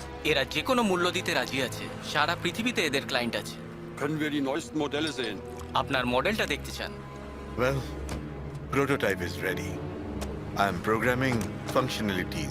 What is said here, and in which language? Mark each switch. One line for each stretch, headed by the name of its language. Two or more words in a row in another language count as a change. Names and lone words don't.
Bangla: এরা যে কোনো মূল্য দিতে রাজি আছে, সারা পৃথিবীতে এদের ক্লায়েন্ট আছে।
German: Können wir die neuesten Modelle sehen?
Bangla: আপনার মডেলটা দেখতে চান?
English: Well, prototype is ready. I'm programming functionalities.